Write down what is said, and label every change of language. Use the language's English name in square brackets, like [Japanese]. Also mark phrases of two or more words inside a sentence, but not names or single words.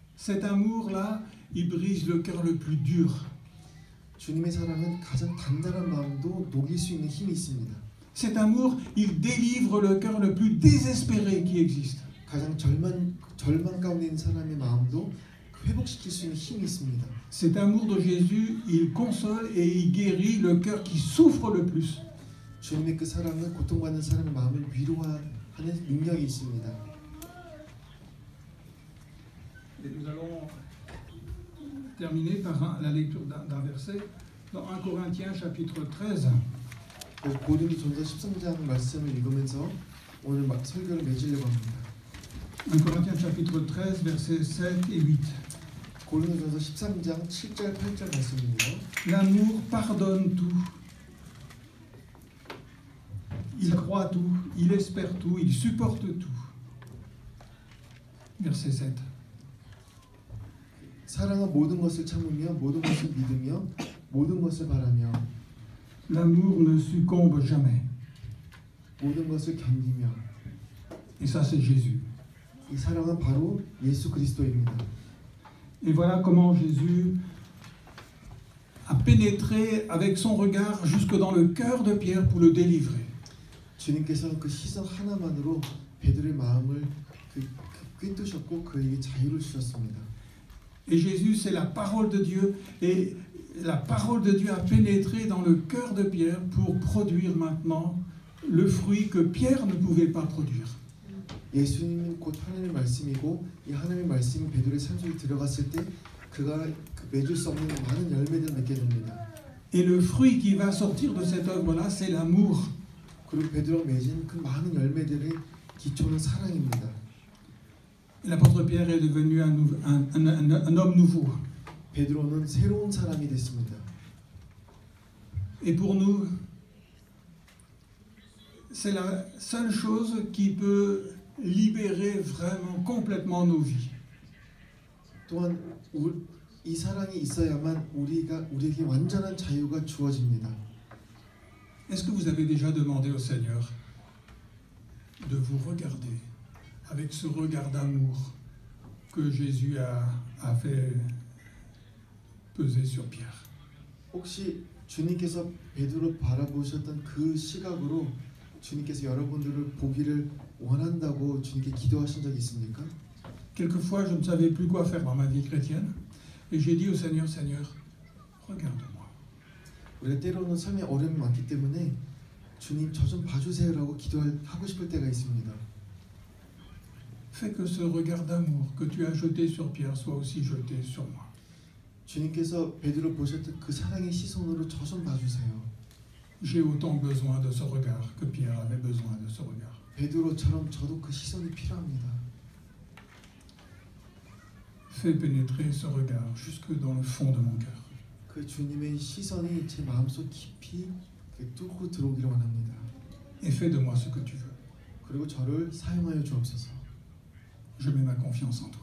[French] Cet amour-là, il brise le cœur le plus dur. [Korean] 주님의 사랑은 가장 단단한 마음도 녹일 수 있는 힘이 있습니다. [French] Cet amour, il délivre le cœur le plus désespéré qui existe. [Korean] 가장 절망 가운데 있는 사람의 마음도 회복시킬 수 있는 힘이 있습니다. [French] Cet amour de Jésus, il console et il guérit le cœur qui souffre le plus. [Korean] 주님의 그 사랑은 고통받는 사람의 마음을 위로하는 능력이 있습니다. [French] Et nous allons terminer par la lecture d'un verset dans 1 Corinthiens chapitre 13. [Korean] 고린도전서 13장 말씀을 읽으면서 오늘 설교를 맺으려고 합니다. [French] 1 Corinthiens chapitre 13 versets 7 et 8. [Korean] 고린도전서 13장 7절 8절 말씀입니다. [French] L'amour pardonne tout. Il croit tout, il espère tout, il supporte tout. Verset 7. [Korean] 사랑은 모든 것을 참으며 모든 것을 믿으며 모든 것을 바라며 [French] L'amour ne succombe jamais. [Korean] 모든 것을 견디며. [French] Et ça, c'est Jésus. [Korean] 이 사랑은 바로 예수 그리스도입니다. [French] Et voilà comment Jésus a pénétré avec son regard jusque dans le cœur de Pierre pour le délivrer. [Korean] 주님께서는 그 시선 하나만으로 베드로의 마음을 꿰뚫으셨고 그에게 자유를 주셨습니다. [French] Et Jésus, c'est la parole de Dieu. Et la parole de Dieu a pénétré dans le cœur de Pierre pour produire maintenant le fruit que Pierre ne pouvait pas produire. [Korean] 예수님은 곧 하나님의 말씀이고 이 하나님의 말씀이 베드로의 삶 속에 들어갔을 때 그가 맺을 수 없는 많은 열매들을 맺게 됩니다. [French] Et le fruit qui va sortir de cette œuvre-là, c'est l'amour. [Korean] 그리고 베드로가 맺은 그 많은 열매들의 기초는 사랑입니다. [French] L'apôtre Pierre est devenu un homme nouveau. [Korean] 베드로는 새로운 사람이 됐습니다. [French] Et pour nous, c'est la seule chose qui peut libérer vraiment complètement nos vies. [Korean] 또한 이 사랑이 있어야만 우리에게 완전한 자유가 주어집니다. [French] Est-ce que vous avez déjà demandé au Seigneur de vous regarder avec ce regard d'amour que Jésus a fait peser sur Pierre? [Korean] 혹시 주님께서 베드로 바라보셨던 그 시각으로 주님께서 여러분들을 보기를 원한다고 주님께 기도하신 적이 있습니까? [French] Quelquefois, je ne savais plus quoi faire dans ma vie chrétienne, et j'ai dit au Seigneur, Seigneur, regarde-moi. [Korean] 우리가 때로는 삶에 어려움이 많기 때문에 주님 저 좀 봐주세요라고 기도하고 싶을 때가 있습니다. [French] Fais que ce regard d'amour que tu as jeté sur Pierre soit aussi jeté sur moi. [Korean] 주님께서 베드로 보셨던 그 사랑의 시선으로 저 좀 봐주세요. [French] J'ai autant besoin de ce regard que Pierre avait besoin de ce regard. [Korean] 베드로처럼 저도 그 시선이 필요합니다. [French] Fais pénétrer ce regard jusque dans le fond de mon cœur. [Korean] 그 주님의 시선이 제 마음속 깊이 뚫고 들어오기를 원합니다. [French] Et fais de moi ce que tu veux. [Korean] 그리고 저를 사용하여 주옵소서. [French] Je mets ma confiance en toi.